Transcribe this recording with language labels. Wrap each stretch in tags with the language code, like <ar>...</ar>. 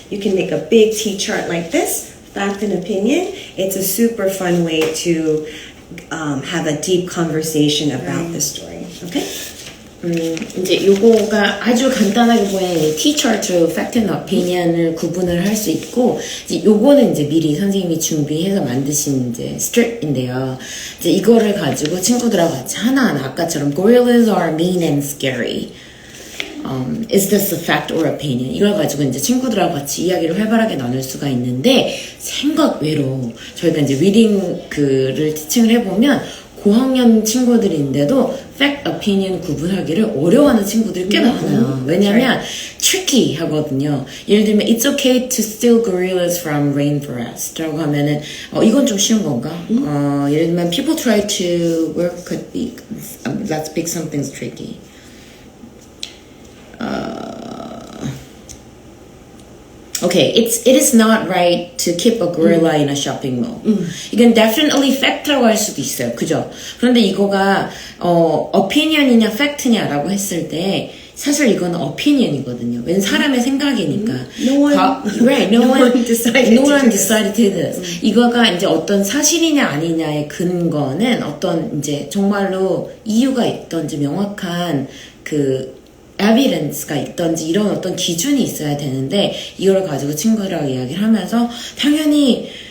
<en>You can make a big T-chart like this, fact and opinion. It's a super fun way to have a deep conversation about the story. Okay?</en> <ko>이제 요거가 아주 간단하게 보이는 T-chart, fact and opinion을 구분을 할 수 있고, 이제 요거는 이제 미리 선생님이 준비해서 만드신 이제 strip인데요. 이제 이거를 가지고 친구들하고 같이 하나하나 아까처럼</ko> <en>gorillas are mean and scary. Is this a fact or opinion?</en> <ko>이걸 가지고 이제 친구들하고 같이 이야기를 활발하게 나눌 수가 있는데 생각 외로 저희가 이제 리딩 글을 티칭을 해보면 고학년 친구들인데도 fact, opinion 구분하기를 어려워하는 친구들이 꽤 많아요. 왜냐면 tricky 하거든요. 예를 들면</ko> <en>it's okay to steal gorillas from rainforest</en> <ko>라고 하면은 이건 좀 쉬운 건가? 예를 들면</ko> <en>people try to work could be let's pick something tricky. Okay, it is not right to keep a gorilla in a shopping mall.</en> <ko>이건 definitely fact라고 할 수도 있어요. 그죠? 그런데 이거가 opinion이냐 fact냐라고 했을 때 사실 이거는 opinion이거든요. 왠 사람의 생각이니까.</ko> <en>No one decided to do this.</en> <ko>이거가 이제 어떤 사실이냐 아니냐의 근거는 어떤 이제 정말로 이유가 있던지 명확한 그 evidence가 있던지 이런 어떤 기준이 있어야 되는데 이걸 가지고 친구들하고 이야기를 하면서 당연히</ko>